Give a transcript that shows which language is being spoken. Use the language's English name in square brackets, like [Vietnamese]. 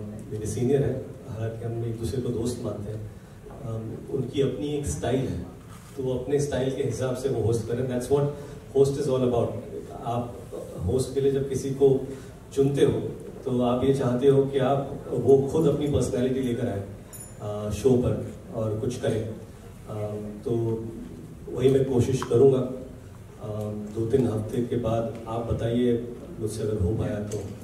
[Hindi] मेरे सीनियर हैं, हालांकि हम एक दूसरे को दोस्त मानते हैं. उनकी अपनी एक स्टाइल है, तो वो अपने स्टाइल के हिसाब से वो होस्ट करें. [English] That's what host is all about. [Hindi] आप होस्ट के लिए जब किसी को चुनते हो तो आप ये चाहते हो कि आप वो खुद अपनी पर्सनैलिटी लेकर आए शो पर और कुछ करें. तो वही मैं कोशिश करूँगा. 2-3 हफ्ते के बाद आप बताइए मुझसे अगर हो पाया तो.